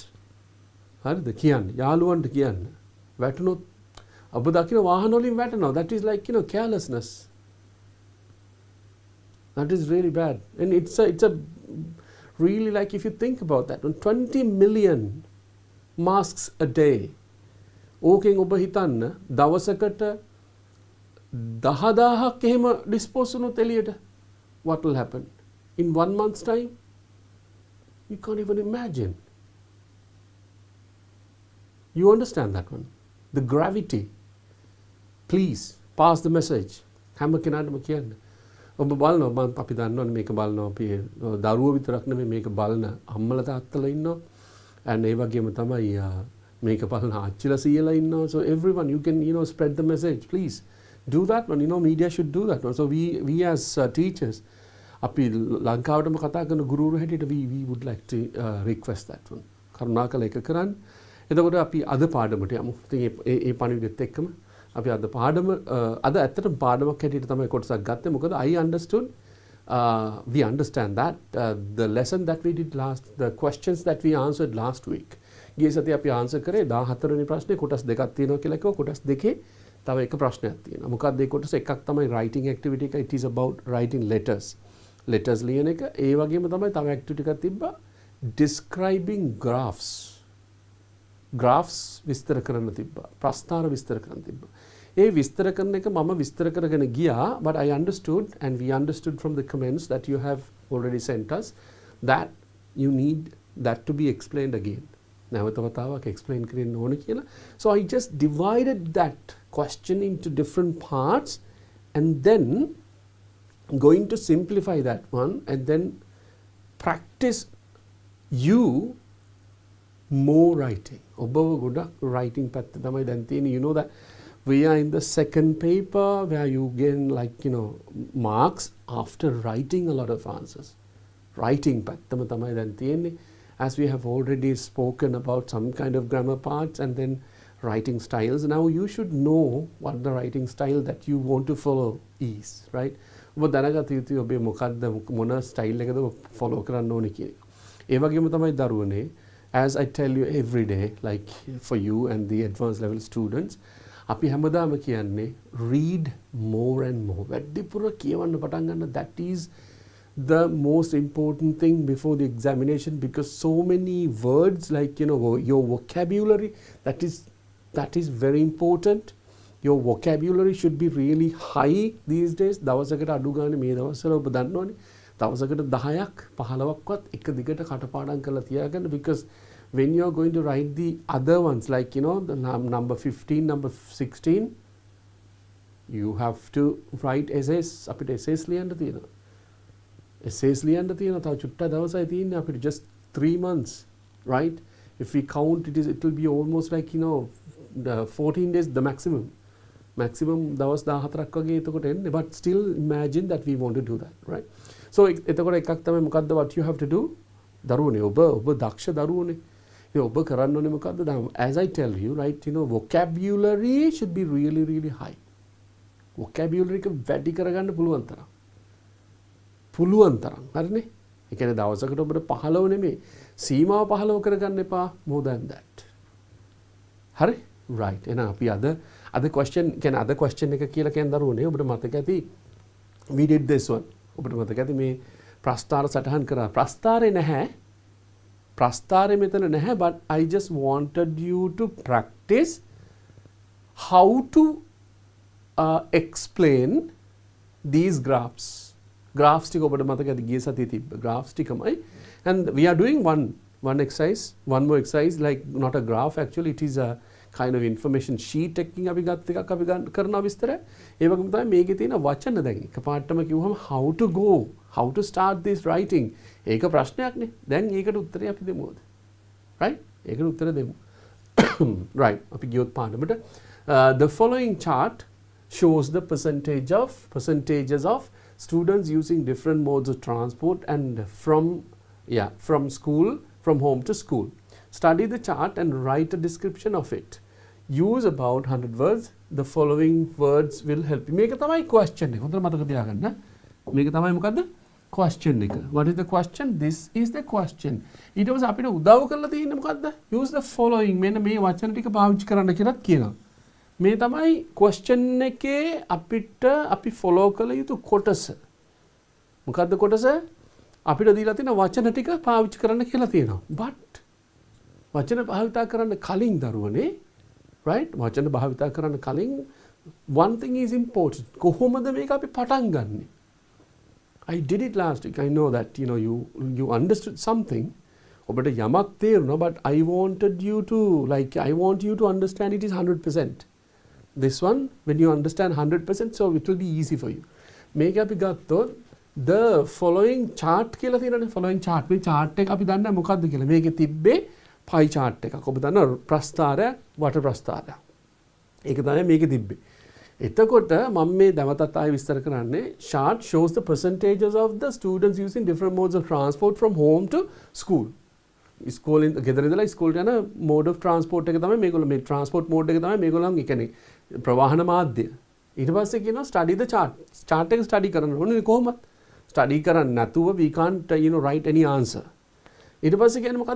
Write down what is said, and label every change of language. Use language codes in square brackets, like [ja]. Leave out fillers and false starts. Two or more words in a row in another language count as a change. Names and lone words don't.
[en] That is like carelessness. That is really bad. And it's a really, like, if you think about that, 20 million masks a day. [si] Okay, ඔබ හිතන්න දවසකට 10000ක් එහෙම dispose වුණොත් එළියට, [en] what will happen in 1 month's time? You can't even imagine. You understand that one? The gravity. Please pass the message. [si] හැම කෙනාටම කියන්න. ඔබ බලනවා, මම අපි දන්නවනේ මේක බලනවා අපි දරුවෝ විතරක් නෙමෙයි මේක බලන අම්මලා තාත්තලා ඉන්නවා. and ඒ වගේම තමයි මේක බලන ආච්චිලා සීයලා ඉන්නවා. [en] So everyone, you can spread the message. Please do that one. Media should do that one. So we as teachers, [si] අපි ලංකාවටම කතා කරන ගුරුවරු හැටියට [en] we would like to request that one. [si] කරුණාකර ඒක කරන්න. එතකොට අපි අද පාඩමට යමු. ඉතින් ඒ පණිවිඩෙත් එක්කම අපි අද පාඩම අද ඇත්තටම පාඩමක් හැටියට තමයි කොටසක් ගත්තේ. [en] මොකද we understand that the lesson that we did the questions that we answered last week. [si] ගිය සතියේ අපි ආන්සර් කරේ 14 වෙනි ප්‍රශ්නේ කොටස් දෙකක් තියෙනවා කියලා කිව්වා. කොටස් දෙකේ තව එක ප්‍රශ්නයක් තියෙනවා. මොකක්ද ඒ කොටස? එකක් තමයි [en] writing activity [si] එක. [en] It is about writing letters. [si] Letters ලියන එක. ඒ වගේම තමයි තව activity එකක් තිබ්බා [en] describing graphs. [si] Graphs විස්තර කරන්න තිබ්බා. ප්‍රස්ථාර විස්තර කරන්න තිබ්බා. ඒ විස්තර කරන එක මම විස්තර කරගෙන ගියා, [en] but I understood and we understood from the comments that you have already sent us that you need that to be explained again. [si] නැවත වතාවක් explain කරන්න ඕන කියලා. [en] So I just divided that question into different parts and then going to simplify that one and then practice you more writing. [si] ඔබව ගොඩක් writing පැත්ත තමයි දැන් තියෙන්නේ. [en] You know that we are in the second paper where you gain marks after writing a lot of answers. [si] Writing පැත්තම තමයි දැන් තියෙන්නේ. [en] As we have already spoken about some kind of grammar parts and then writing styles. Now you should know what the writing style that you want to follow is, right? [si] ඔබ දැනගත යුතුයි ඔබේ මොකක්ද මොන style එකද follow කරන්න ඕනේ කියන එක. ඒ වගේම තමයි දරුවනේ, [en] as I tell you every day, like for you and the advanced level students, [si] අපි හැමදාම කියන්නේ [en] read more and more. [si] වැඩිපුර කියවන්න පටන් ගන්න. [en] That is the most important thing before the examination, because so many words, like your vocabulary, that is very important. Your vocabulary should be really high these days. [si] දවසකට අඩු ගන්න මේ දවස්වල ඔබ දන්නවනේ දවසකට 10ක් 15ක්වත් එක දිගට කටපාඩම් කරලා තියාගන්න, [en] because when you are going to write the other ones, like the number 15, number 16, you have to write essays. [si] අපිට essays ලියන්න තියෙනවා. Essays ලියන්න තියෙනවා. තව චුට්ටක් දවසයි තියෙන්නේ අපිට, [en] just 3 months, right? If we count, it will be almost like 14 days the maximum [si] දවස් 14ක් වගේ එතකොට එන්නේ. [en] But still imagine that we want to do that, right? So [si] එතකොට එකක් තමයි මොකද්ද [en] what you have to do? [si] දරුවනේ ඔබ දක්ෂ දරුවනේ. ඒ ඔබ කරන්න ඕනේ මොකද්ද? [en] As I tell you, right, you know, vocabulary should be really really high. [si] vocabulary එක වැඩි කරගන්න පුළුවන් තරම්. හරිනේ? ඒ කියන්නේ දවසකට ඔබට 15 නෙමෙයි සීමාව 15 කරගන්න එපා. [en] more than that. [si] හරි? right. එහෙනම් අපි අද question එක කියලා කියන දරුවනේ ඔබට මතක ඇති [en] we did this one. [si] ඔබට මතක ඇති මේ ප්‍රස්තාර සටහන් කරා. ප්‍රස්තාරේ නැහැ. ප්‍රස්තාරේ මෙතන නැහැ, [en] but I just wanted you to practice how to explain these graphs. [si] Graphs ටික ඔබට මතක ඇති ගිය සතියේ තිබ්බ graphs ටිකමයි. [en] And we are doing one more exercise, like not a graph actually, it is a kind of information sheet [si] එකකින් අපි ගත්ත එකක් අපි කරන විස්තරය. ඒ වගේම තමයි මේකේ තියෙන වචන දැන් එකපාරටම කිව්වම [en] how to go, how to start this writing. [si] ඒක ප්‍රශ්නයක්නේ. දැන් ඒකට උත්තරය අපි දෙමුද? right? ඒකට උත්තර දෙමු. [en] right. [si] අපි ගියොත් පාඩමට [en] the following chart shows the percentages of students using different modes of transport and from home to school. Study the chart and write a description of it. Use about 100 words. The following words will help you. [si] මේක තමයි question එක. හොඳට මතක තියාගන්න. මේක තමයි මොකද්ද? question එක. [en] What is the question? This is the question. [si] ඊට පස්සේ අපිට උදව් කරලා තියෙන්නේ මොකද්ද? [en] Use the following. [si] මෙන්න මේ වචන ටික පාවිච්චි කරන්න කියලාත් කියනවා. මේ තමයි question එකේ අපි follow කළ යුතු කොටස. මොකද්ද කොටස? අපිට දීලා තියෙන වචන ටික පාවිච්චි කරන්න කියලා තියෙනවා. but වචන භාවිතා කරන්න කලින් දරුවනේ, right? වචන භාවිතා කරන්න කලින් [en] one thing is important. [si] කොහොමද මේක අපි පටන් ගන්නෙ? [en] I did it last week. I know that you understood something. [si] ඔබට යමක් තේරුණා, [en] but I want you to understand it is 100%. This one, when you understand 100%, so it will be easy for you. [si] මේක අපි ගත්තොත් [en] the following chart [si] කියලා තියෙනනේ. [en] following chart [si] මේ chart එක අපි දන්නේ මොකද්ද කියලා. මේකේ තිබ්බේ [en] pie chart [si] එකක්. ඔබ දන්නා ප්‍රස්ථාරයක්, වට ප්‍රස්ථාරයක්. ඒක තමයි මේකේ තිබ්බේ. එතකොට මම මේ දවතත් ආයෙ විස්තර කරන්නේ [en] chart shows the percentages of the students using different modes of transport from home to school. [si] ඉස්කෝලෙන් ගෙදර ඉඳලා ඉස්කෝලට යන [en] mode of transport [si] එක තමයි මේගොල්ලෝ මේ [en] transport mode [si] එක තමයි මේගොල්ලන් කියන්නේ ප්‍රවාහන මාධ්‍ය. ඊට පස්සේ කියනවා [en] study the chart. [si] chart එක study කරන්න ඕනේ කොහොමද? study කරන්නේ නැතුව [en] we can't write any answer. [si] ඊට පස්සේ කියන්නේ මොකද්ද?